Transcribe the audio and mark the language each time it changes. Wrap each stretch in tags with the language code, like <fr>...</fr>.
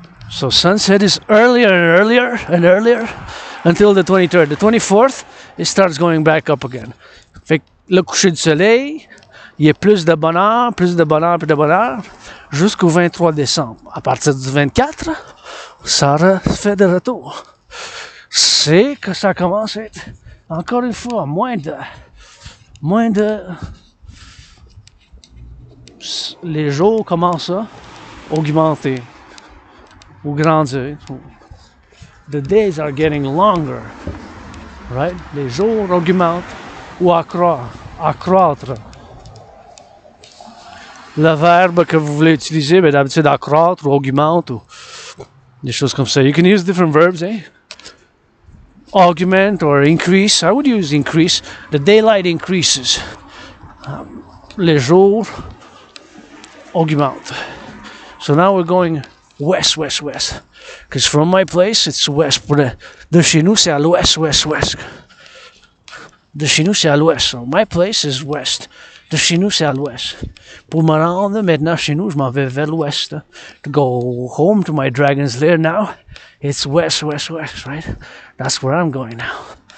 <en>So sunset is earlier and earlier until the 23rd. The 24th, it starts going back up again.</en> <fr>Fait que le coucher du soleil, il y a plus de bonheur, plus de bonheur, plus de bonheur, jusqu'au 23 décembre. À partir du 24, ça fait de retour. C'est que ça commence à être, encore une fois, moins de, les jours commencent à augmenter ou grandir.</fr> <en>The days are getting longer, right?</en> <fr>Les jours augmentent ou accroître. Le verbe que vous voulez utiliser, ben d'habitude accroître ou augmente ou des choses comme ça.</fr> <en>You can use different verbs, eh? Augment or increase. I would use increase. The daylight increases.</en> <fr>Les jours augmentent.</fr> <en>So now we're going west. Because from my place, it's west.</en> <fr>De chez nous, c'est à l'ouest. De chez nous, c'est à l'ouest.</fr> <en>So my place is west.</en> <fr>De chez nous, c'est à l'ouest. Pour me rendre maintenant chez nous, je m'en vais vers l'ouest.</fr> <en>To go home to my dragon's lair now, it's west, right? That's where I'm going now.</en>